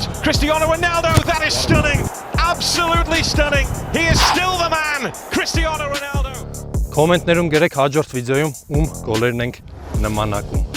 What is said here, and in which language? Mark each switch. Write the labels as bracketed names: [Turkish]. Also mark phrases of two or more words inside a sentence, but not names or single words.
[English] Cristiano Ronaldo, that is stunning. Absolutely stunning. He is still the man. Cristiano Ronaldo. [Armenian] Կոմենտներում գրեք հաջորդ վիդեոյում ում գոլերն ենք նմանակում։